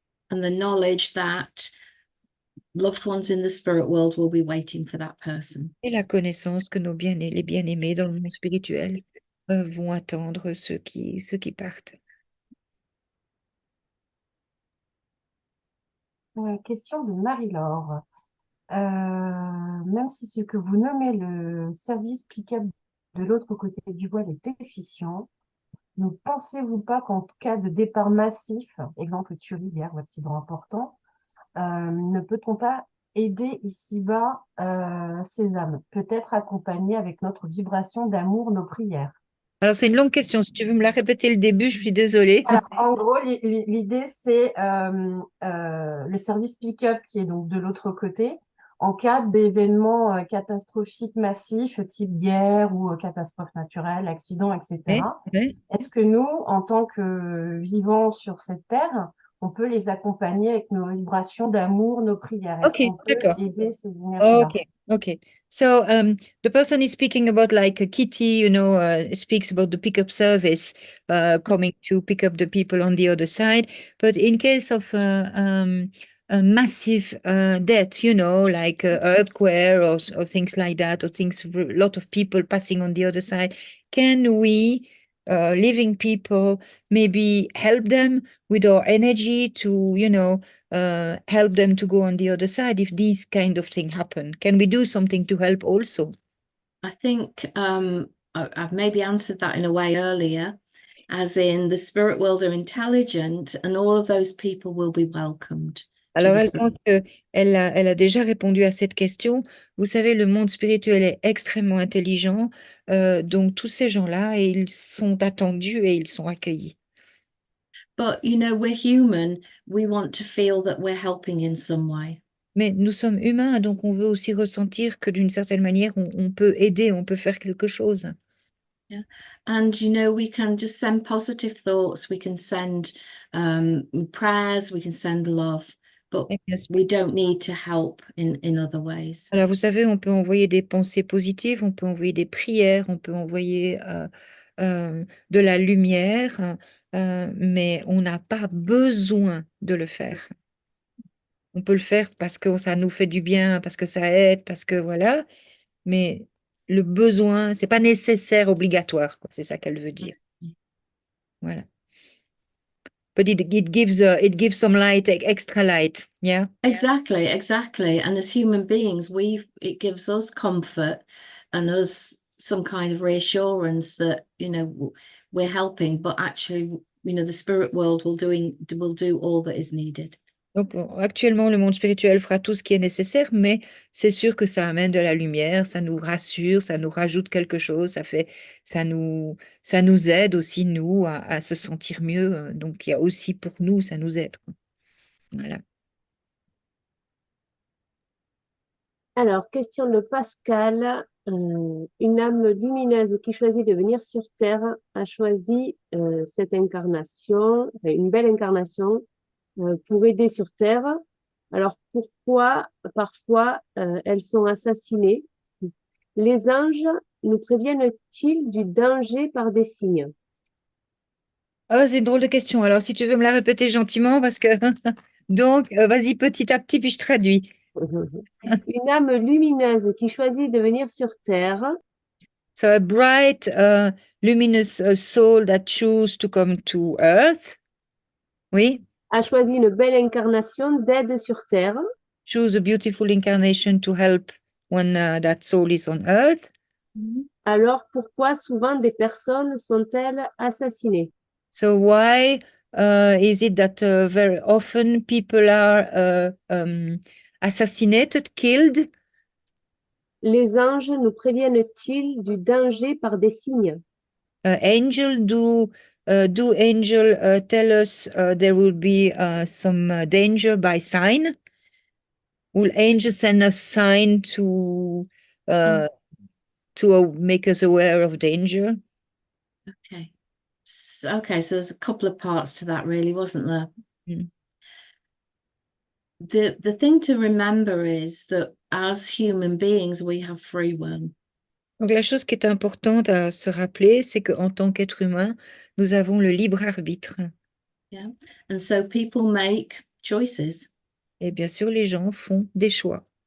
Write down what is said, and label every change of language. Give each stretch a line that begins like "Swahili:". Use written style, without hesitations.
English: And the knowledge that loved ones in the spirit world will be waiting for that person.
French: Et la connaissance que les bien-aimés dans le monde spirituel vont attendre ceux qui partent. Question de Marie-Laure. Même si ce que vous nommez le service applicable de l'autre côté du voile est efficient, ne pensez-vous pas qu'en cas de départ massif, exemple tuerie, guerre ou accident important, ne peut-on pas aider ici-bas ces âmes, peut-être accompagner avec notre vibration d'amour nos prières? Alors, c'est une longue question. Si tu veux me la répéter le début, je suis désolée. Alors, en gros, l'idée, c'est le service pick-up qui est donc de l'autre côté. en cas d'événements catastrophiques massifs, type guerre ou catastrophe naturelle, accident, Ouais, etc. ouais. Est-ce que nous, en tant que vivants sur cette terre, on peut les accompagner avec nos vibrations d'amour, nos prières? Est-ce Ok, qu'on peut d'accord. aider ces énergies-là?
English: Okay, okay. So the person is speaking about like a Kitty, speaks about the pickup service coming to pick up the people on the other side. But in case of a massive death, like earthquake or things like that, or things, a lot of people passing on the other side, can we, living people, maybe help them with our energy to, help them to go on the other side if these kind of things happen? Can we do something to help also? I think I've maybe answered that in a way earlier, as in the spirit world are intelligent and all of those people will be welcomed to
French: Alors,
English: the
French: elle
English: spirit.
French: pense qu'elle a déjà répondu à cette question. Vous savez, le monde spirituel est extrêmement intelligent, donc tous ces gens-là, ils sont attendus et ils sont accueillis.
English: But we're human. We want to feel that we're helping in some way.
French: Mais nous sommes humains, donc on veut aussi ressentir que d'une certaine manière, on peut aider, on peut faire quelque chose.
English: Yeah. And we can just send positive thoughts, we can send prayers, we can send love, but
French: Et bien sûr.
English: we don't need to help in other ways.
French: Alors, vous savez, on peut envoyer des pensées positives, on peut envoyer des prières, on peut envoyer de la lumière, mais on n'a pas besoin de le faire. On peut le faire parce que ça nous fait du bien, parce que ça aide, parce que voilà, mais le besoin, c'est pas nécessaire, obligatoire, quoi. C'est ça qu'elle veut dire.
English: Voilà. But it gives some light, extra light, yeah. Exactly. And as human beings, it gives us comfort and us some kind of reassurance that, we're helping, but actually, the spirit world will do all that is needed.
French: Donc, actuellement, le monde spirituel fera tout ce qui est nécessaire, mais c'est sûr que ça amène de la lumière, ça nous rassure, ça nous rajoute quelque chose, ça nous aide aussi, nous, à se sentir mieux. Donc, il y a aussi pour nous, ça nous aide, quoi. Voilà. Alors, question de Pascal. Une âme lumineuse qui choisit de venir sur Terre a choisi cette incarnation, enfin, une belle incarnation pour aider sur Terre. Alors, pourquoi parfois elles sont assassinées? Les anges nous préviennent-ils du danger par des signes? Ah, c'est une drôle de question. Alors, si tu veux me la répéter gentiment, parce que... Donc, vas-y petit à petit, puis je traduis. Une âme lumineuse qui choisit de venir sur Terre
English: So, a bright, luminous soul that choose to come to Earth.
French: Oui. a choisi une belle incarnation d'aide sur Terre.
English: Choose a beautiful incarnation to help when that soul is on Earth.
French: Alors, pourquoi souvent des personnes sont-elles assassinées?
English: So why is it that very often people are assassinated, killed?
French: Les anges nous préviennent-ils du danger par des signes?
English: Do angel tell us there will be some danger by sign? Will angels send us sign to make us aware of danger? Okay. So there's a couple of parts to that, really, wasn't there? Mm. The thing to remember is that as human beings, we have free will.
French: Donc la chose qui est importante à se rappeler, c'est qu'en tant qu'être humain, nous avons le libre arbitre.
English: Yeah. And so people make choices.
French: Et bien sûr, les gens font des choix.